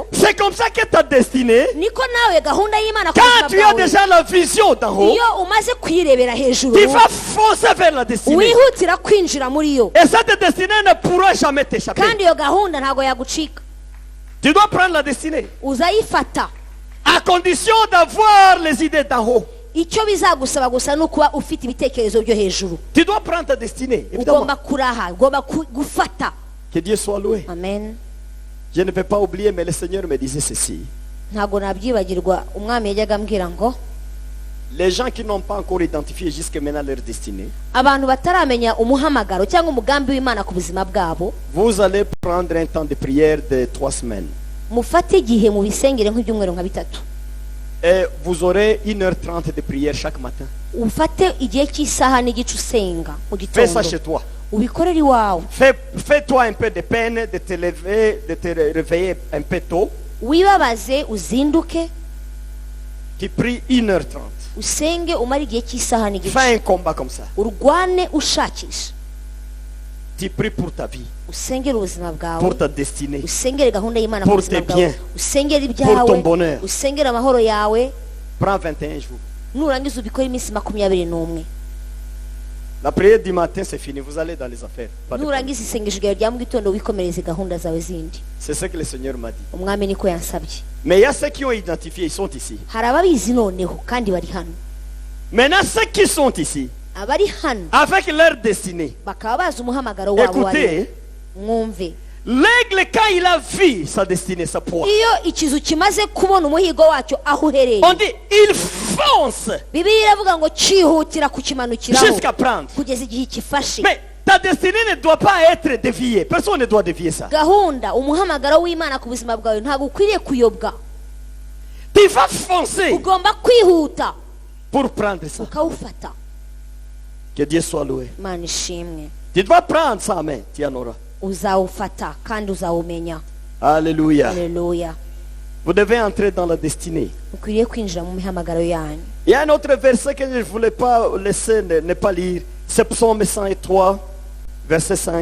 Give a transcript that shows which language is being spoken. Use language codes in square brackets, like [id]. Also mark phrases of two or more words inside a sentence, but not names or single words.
[fr] c'est comme ça que ta destinée, [rw] niko nawe gahunda y'Imana ku [fr] quand [rw] buzima [fr] tu as [rw] bwawe, [fr] déjà la vision d'en haut, [rw] iyo umaze kuyirebera hejuru, [fr] tu vas foncer vers la destinée. [rw] wihutira kwinjira muri yo, [fr] Et cette destinée ne pourra jamais t'échapper. [rw] kandi iyo gahunda ntabwo yagucika. [fr] Tu dois prendre la destinée [rw] Uzayifata, [fr] à condition d'avoir les idées d'en haut. [rw] icyo bizagusaba gusa ni ukuba ufite ibitekerezo byo hejuru. [fr] Tu dois prendre ta destinée, évidemment. [rw] Ugomba kuraha, ugomba gufata. [fr] Que Dieu soit loué. Amen. Je ne peux pas oublier, mais le Seigneur me disait ceci. [rw] Ntabwo nabyibagirwa, umwami yajyaga ambwira ngo [fr] Les gens qui n'ont pas encore identifié jusqu'à maintenant leur destinée, [rw] abantu bataramenya umuhamagaro cyangwa umugambi w'Imana ku buzima bwabo, [fr] vous allez prendre un temps de prière de 3 semaines. [rw] mufate igihe mu bisengere nk'ibyumweru nka bitatu. [fr] Et vous aurez 1h30 de prière chaque matin. [rw] Ufate igihe cy'isaha n'igice usenga mu [fr] Fais ça [rw] gitondo, [fr] chez toi. [rw] ubikorere iwawe. [fr] Fais-toi un peu de peine de te lever, de te réveiller un peu tôt. [rw] Wibabaze, uzinduke, [fr] Tu pries 1h30. [rw] usenge, umare igihe cy'isaha n'igice, [fr] Fais un combat comme ça. [rw] urwane ushakisha, [fr] Tu pries pour ta vie, [rw] usengere ubuzima bwawe, [fr] pour ta destinée. [rw] usengere gahunda y'Imana ku [fr] Pour [rw] buzima [fr] tes [rw] bwawe, [fr] biens, [rw] usengere [fr] pour ton [rw] ibyawe, [fr] bonheur. [rw] usengere amahoro yawe. [fr] Prends 21 jours. [rw] Nurangiza ubikore iminsi 21. [fr] La prière du matin, c'est fini. Vous allez dans les affaires. Pas de problème. [rw] Nurangiza isengesho ryawe rya mu gitondo, wikomereze gahunda zawe zindi. [fr] C'est ce que le Seigneur m'a dit. [rw] Umwami niko yansabye. [fr] Mais il y a ceux qui ont identifié, ils sont ici. [rw] Hari ababizi noneho kandi bari hano. [fr] Maintenant, ceux qui sont ici, [rw] Abari hano [fr] avec leur destinée, [rw] bakaba bazi umuhamagaro wabo wari. [fr] écoutez, [rw] Mwumve, [fr] l'aigle, quand il a vu sa destinée, sa proie, [rw] iyo ikizu kimaze kubona umuhigo wacyo aho uhereye, [fr] on dit, il fonce [rw] Bibiliya iravuga ngo cyihutira kukimanukiraho [fr] jusqu'à prendre. [rw] kugeza igihe kifashe. [fr] Mais ta destinée ne doit pas être déviée. Personne ne doit dévier ça. [rw] Gahunda, umuhamagaro w'Imana ku buzima bwawe ntabwo ukwiriye kuyobwa. [fr] Tu vas foncer [rw] Ugomba kwihuta [fr] pour prendre ça. [rw] ukawufata. [fr] Que Dieu soit loué. [rw] Imana ishimwe. [fr] Tu dois prendre ça en main. Tu en auras. [rw] Uzawufata kandi uzawumenya. [fr] Alléluia. [rw] Haleluya. [fr] Vous devez entrer dans la destinée. [rw] Ukwiriye kwinjira mu mihamagaro yanyu. [fr] Il y a un autre verset que je ne voulais pas laisser ne pas lire. C'est Psaume 103, verset 5.